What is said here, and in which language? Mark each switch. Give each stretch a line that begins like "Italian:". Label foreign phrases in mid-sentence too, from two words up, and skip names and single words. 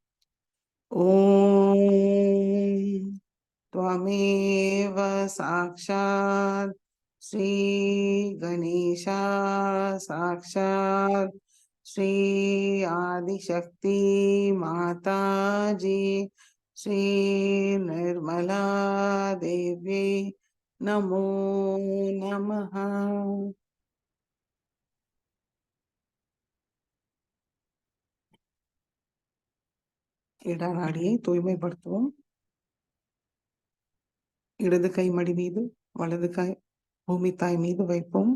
Sanskrit: ॐ त्वमेव साक्षात् श्री गणेशा साक्षात् श्री आदिशक्ति माताजी श्री निर्मला देवी नमो नमः।
Tamil: இடநாடியை தூய்மைப்படுத்துவோம். இடது கை மடி மீது வலது கை பூமி தாய் மீது வைப்போம்.